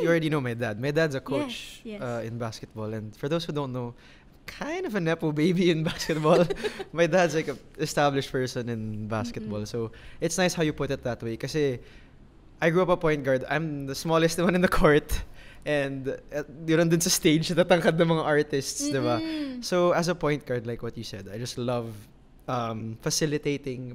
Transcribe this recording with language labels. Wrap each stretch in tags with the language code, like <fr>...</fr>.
<en>you already know my dad's a coach Yes. in basketball, and for those who don't know, kind of a nepo baby in basketball. My dad's like an established person in basketball. So it's nice how you put it that way.</en> <tl>Kasi</tl> <en>I grew up a point guard. I'm the smallest one in the court.</en> <tl>And yun din sa stage, tatangkad ng mga artists, di ba?</tl> <en>So as a point guard, like what you said, I just love facilitating.</en>